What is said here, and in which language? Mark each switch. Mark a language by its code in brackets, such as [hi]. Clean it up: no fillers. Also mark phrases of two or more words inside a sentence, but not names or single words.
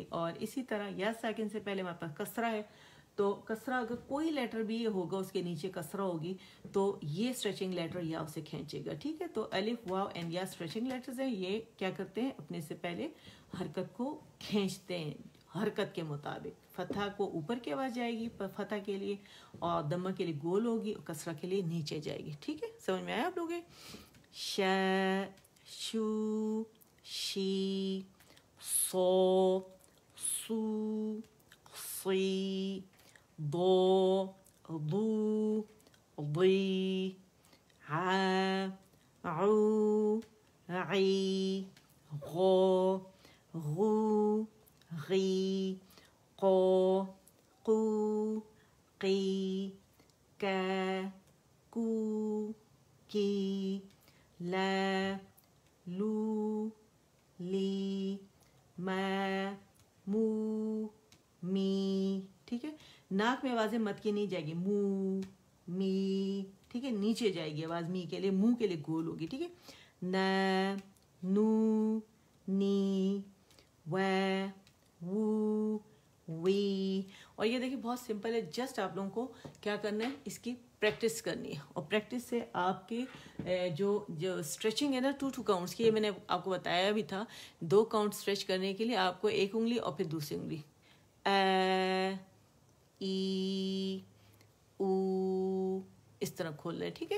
[ur] اور اسی طرح یا سیکنڈ سے پہلے ہمارے پاس کسرہ ہے تو کسرہ اگر کوئی لیٹر بھی ہوگا اس کے نیچے کسرہ ہوگی تو یہ [en] stretching letter [ur] یا اسے کھینچے گا، ٹھیک ہے. تو الف واو اینڈ یا [en] stretching letters [ur] ہیں، یہ کیا کرتے ہیں اپنے سے پہلے حرکت کو کھینچتے ہیں حرکت کے مطابق. فتحہ کو اوپر کی آواز جائے گی فتحہ کے لیے، اور دمہ کے لیے گول ہوگی، اور کسرہ کے لیے نیچے جائے گی، ٹھیک ہے. سمجھ میں آیا آپ لوگوں؟ [ar] شا، شو، شی، صو، سو، صی، ضو، ضو، ضی، عا، عو، عی، غو، غو، غی، قو، قو، قی، کا، کو، کی، لا، لو، لی، ما، مو، می، [ur] ٹھیک ہے. ناک میں آوازیں مت کی نہیں جائے گی، [ar] مو، می، [ur] ٹھیک ہے، نیچے جائے گی آواز می کے لیے، منہ کے لیے گول ہوگی، ٹھیک ہے. [ar] نا، نو، نی، و، وو، وی. [ur] اور یہ دیکھیں بہت سمپل ہے، جسٹ آپ لوگوں کو کیا کرنا ہے، اس کی پریکٹس کرنی ہے. اور پریکٹس سے آپ کے جو اسٹریچنگ ہے نا 2 کاؤنٹس کی، یہ میں نے آپ کو بتایا بھی تھا، 2 [en] count stretch [ur] کرنے کے لیے آپ کو ایک انگلی اور پھر دوسری انگلی ای، او، اس طرح کھولنا ہے، ٹھیک ہے.